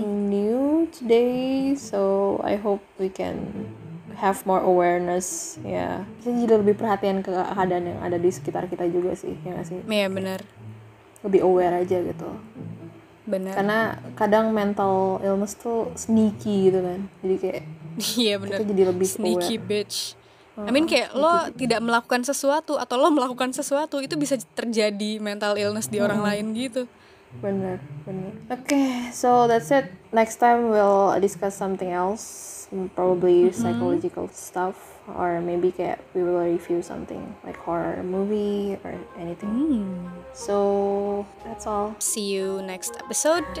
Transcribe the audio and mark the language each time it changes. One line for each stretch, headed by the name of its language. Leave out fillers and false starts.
English: something new today, so I hope we can have more awareness.
Indonesian: Ya, kita jadi lebih perhatian ke keadaan yang ada di sekitar kita juga sih, ya nggak sih? Iya benar. Lebih aware aja gitu. Benar. Karena kadang mental illness tuh sneaky gitu kan, jadi kayak Iya benar. kita jadi lebih
English: Sneaky aware. bitch. I mean
Indonesian: kayak lo tidak melakukan sesuatu atau lo melakukan sesuatu itu bisa terjadi mental illness di orang lain gitu.
English: Bener. Okay, so that's it. Next time we'll discuss something else, probably psychological stuff, or maybe kayak we will review something like horror movie or anything. So that's all. See you next episode.